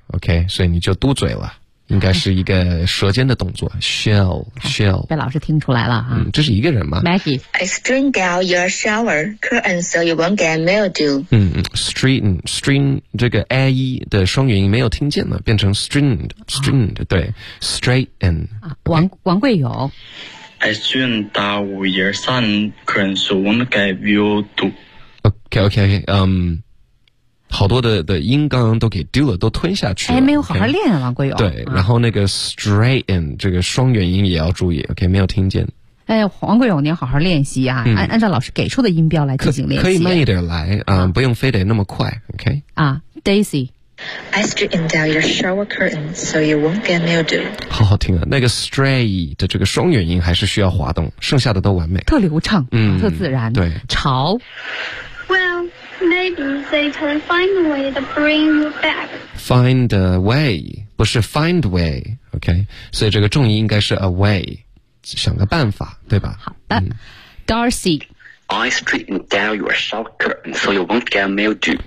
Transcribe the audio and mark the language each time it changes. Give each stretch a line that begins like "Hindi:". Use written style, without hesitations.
Chinese: Okay, 所以你就嘟嘴了，应该是一个舌尖的动作。
English: She'll
Chinese: 被老师听出来了啊。这是一个人吗
English: ？Maggie, I strain down your shower curtain so you won't get mildew.
Chinese: Strain 这个 a 的双元音没有听见了，变成 strained 对 ，straighten、okay. 王贵友。
English: I soon die with your son, can so won't get you to.
Chinese: Okay, 好多的音刚刚都给丢了，都吞下去了。哎，没有好好练啊，王国勇。对，然后那个 strain 这个双元音也要注意。Okay, 没有听见。哎，王国勇，你要好好练习啊，按照老师给出的音标来进行练习。可以慢一点来啊，不用非得那么快。 Okay. 啊 ，Daisy。
English: I straightened out your shower curtain so you won't get mildew.
Chinese: 好好听啊，那个 stray 的这个双元音还是需要滑动，剩下的都完美，特流畅，特自然。对，潮。
English: Well, maybe they can find a way to bring you back. Find a way,
Chinese: 不是
English: find way, OK?
Chinese: 所以这个重音应该是 a way, 想个办法，对吧？好的、Darcy.
English: I straightened down your shower curtain so you won't get mildew.